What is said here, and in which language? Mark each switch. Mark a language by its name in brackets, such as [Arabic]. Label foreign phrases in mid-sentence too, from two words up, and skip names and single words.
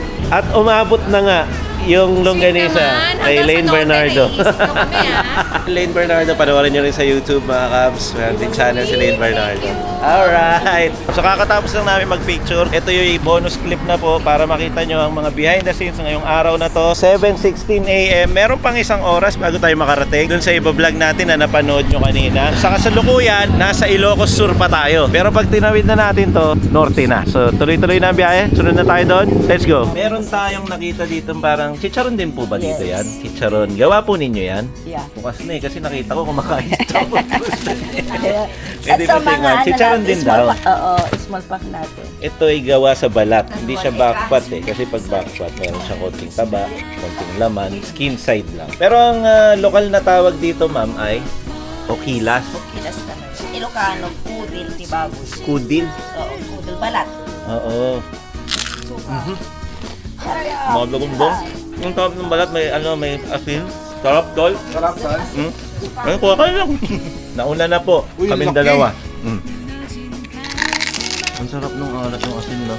[Filipino] At umabot na nga yung longganisa kay Lane Bernardo. Lane Bernardo, panoorin nyo rin sa YouTube mga Cubs. Meron din channel si Lane Bernardo. [English] Alright! [Filipino] So kakatapos lang namin mag-picture. Ito yung bonus clip na po para makita nyo ang mga [English] behind the scenes [Filipino] ngayong araw na to. 7:16 AM. Meron pang isang oras bago tayo makarating dun sa iba-vlog natin na napanood nyo kanina. Sa kasalukuyan, nasa Ilocos Sur pa tayo. Pero pag tinawid na natin to, norte na. So tuloy-tuloy na ang biyahe. Sunod na tayo doon. [English] Let's go! [Filipino] Meron tayong nakita dito parang chicharon din po ba dito [English] Yes. [Filipino] yan? Chicharon. Gawa po ninyo yan? [English] Yeah. [Filipino] Bukas na eh, kasi nakita ko kumakain si Chabo. At sa mga chicharon din [English] small [Filipino] daw. pack, oo, [English] small pack [Filipino] natin. Ito ay gawa sa balat, hindi siya backpat eh. Kasi pag backpat, meron siya konting taba, konting laman, [English] skin side [Filipino] lang. Pero ang lokal na tawag dito, ma'am, ay okilas. Kilas naman. [Iloko] Ilocano, pudil, tibaboy. Kudil. [Filipino] Oo, pudil balat. Oo. Mga gagumbong. Yung tawag ng balat, may asin. Sarap, tol. Sarap, Tol. Ay, kuha ka lang. Nauna na po, Uy, kaming laki. dalawa. Ang sarap nung alat ng asin, no?